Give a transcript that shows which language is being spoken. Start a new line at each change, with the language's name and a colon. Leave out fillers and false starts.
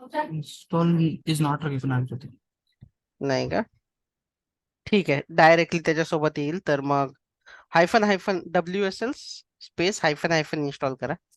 English: Install is not recognized.
Marathi: नाही का? ठीक आहे, डायरेक्टली त्याच्यासोबत येईल. तर मग -WSL स्पेस -- इन्स्टॉल करा.